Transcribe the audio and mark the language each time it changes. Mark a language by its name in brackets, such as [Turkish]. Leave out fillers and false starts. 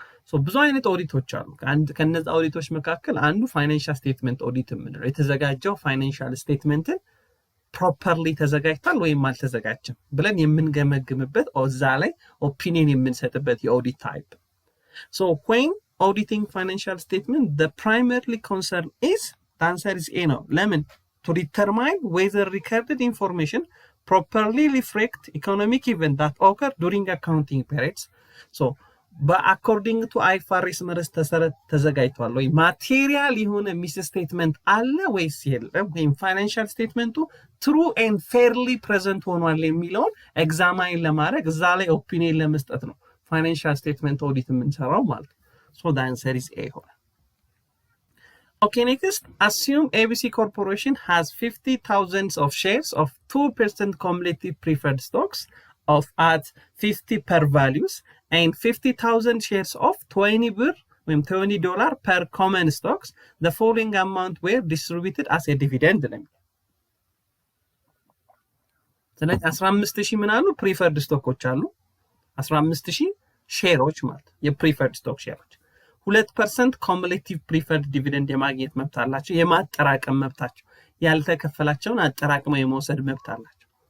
[Amharic] ሶ ብዙ አይነት ኦዲቶች አሉ። ከነዚህ ኦዲቶች መካከል አንዱ ፋይናንሻል ስቴትመንት ኦዲት የምንለው የተዘጋጀው ፋይናንሻል ስቴትመንትን ፕሮፐርሊ ተዘጋጅቷል ወይም አልተዘጋጀም ብለን የምንገመግምበት እዛ ላይ ኦፒኒየን የምንሰጥበት የኦዲት ታይፕ። ሶ [English] when auditing financial statement the primary concern is, the answer is A [Amharic] ነው። ለምን? [English] to determine whether recorded information properly reflect economic event that occur during accounting periods. [Amharic] so በአኮርዲንግ ቱ አይፋሬስ መረስ ተዘጋጅቷል ወይ ማቴሪያል የሆነ ሚስ ስቴትመንት አለ ወይስ የለም፣ ወይም ፋይናንሻል ስቴትመንቱ ትሩ ኤንድ ፌርሊ ፕሬዘንት ሆኗል የሚለውን ኤግዛማይን ለማድረግ እዛ ላይ ኦፒኒየን ለመስጠት ነው ፋይናንሻል ስቴትመንት ኦዲት የምንሰራው ማለት ነው። [English] So the answer is A. Okay, next, assume ABC Corporation has 50,000 of shares of 2% cumulative preferred stocks of at 50 per values and 50,000 shares of 20 [Amharic] ብር ወይም [English] $20 per common stocks. The following amount were distributed as a dividend [Amharic] ነው። ስለዚህ 15000 ምን አሉ ፕሪፈርድ ስቶኮች አሉ 15000 ሼሮች ማለት የፕሪፈርድ ስቶክ ሼሮች 2% ኮሙሌቲቭ ፕሪፈርድ ዲቪደንድ የማግኘት መብት አላቸው የማጠራቀም መብታቸው ያልተከፈላቸውን አጠራቅመው የመውሰድ መብት አላቸው